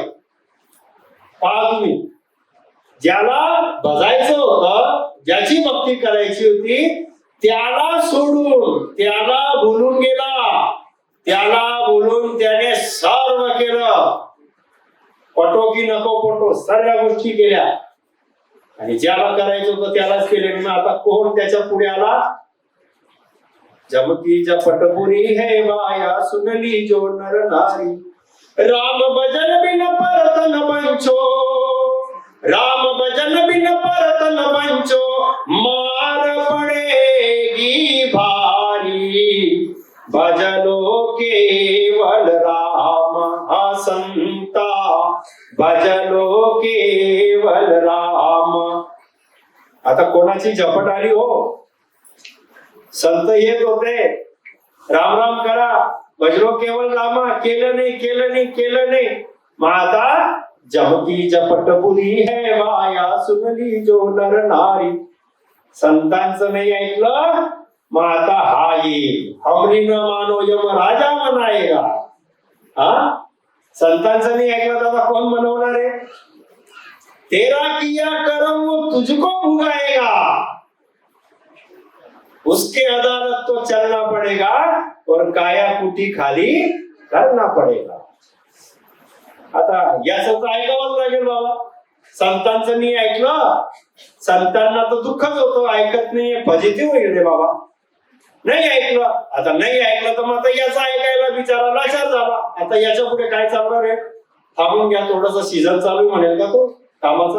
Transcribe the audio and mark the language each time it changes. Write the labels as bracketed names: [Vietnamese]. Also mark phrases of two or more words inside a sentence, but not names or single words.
[Marathi] पहा तुम्ही, ज्याला भजायचं होतं, ज्याची भक्ती करायची होती, त्याला सोडून, त्याला भुलून गेला, त्याला बोलून त्याने सर्व केलं. पटो की नको पटो सर्व गोष्टी केल्या, आणि ज्याला करायचं होतं त्यालाच केलं. मग आता कोण त्याच्या पुढे आला? [Hindi] जमती जपटपुरी है माया सुनली जो नर नारी, राम भजन बिन परत न पंचो, राम भजन बिन परत न पंचो, मार पड़ेगी भारी, भजलो केवल राम हा संता, भजलो केवल राम. [Marathi] आता कोणाची झपट आली हो? संत येत होते, राम राम करा, [Hindi] भजलो केवल रामा, [Marathi] केलं नाही केलं नाही केलं नाही. मग आता [Hindi] जमती जपटपुरी है माया सुनली जो नर नारी. [Marathi] संतांचं नाही ऐकलं, मग आता हा येईल, [Hindi] हमरी न मानो यम राजा म्हणायगा. [Marathi] हा, संतांचं नाही ऐकलं तर आता कोण मनवणार आहे? [Hindi] तेरा किया करम वो तुझको भुगाएगा, उसके अदालत तो चलना पड़ेगा, और काया कुटी खाली करना पड़ेगा. [Marathi] आता याच तर ऐकावंच लागेल बाबा. संतांचं नाही ऐकलं, संतांना तर दुःखच होतं, ऐकत नाही, फजिती होईल रे बाबा. नाही ऐकलं, आता नाही ऐकलं तर मग आता याचा ऐकायला बिचारा लाचार झाला. आता याच्या पुढे काय चालणार आहे? थांबून घ्या, थोडस सीझन चालू म्हणेल का तो कामाचा?